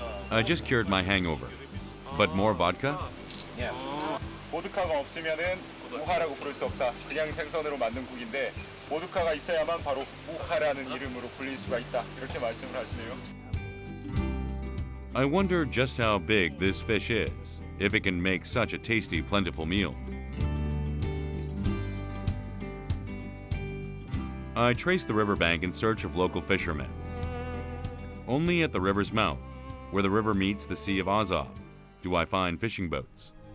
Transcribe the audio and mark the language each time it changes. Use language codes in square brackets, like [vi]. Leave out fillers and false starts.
[en] I just cured my hangover, but more vodka? [ko] 보드카가 없으면은 우하라고 부를 수 없다. 그냥 생선으로 만든 국인데 보드카가 있어야만 바로 우하라는 이름으로 불릴 수가 있다. 이렇게 말씀을 하시네요. [en] I wonder just how big this fish is, if it can make such a tasty, plentiful meal. I traced the riverbank in search of local fishermen. Only at the river's mouth, where the river meets the Sea of Azov, do I find fishing boats.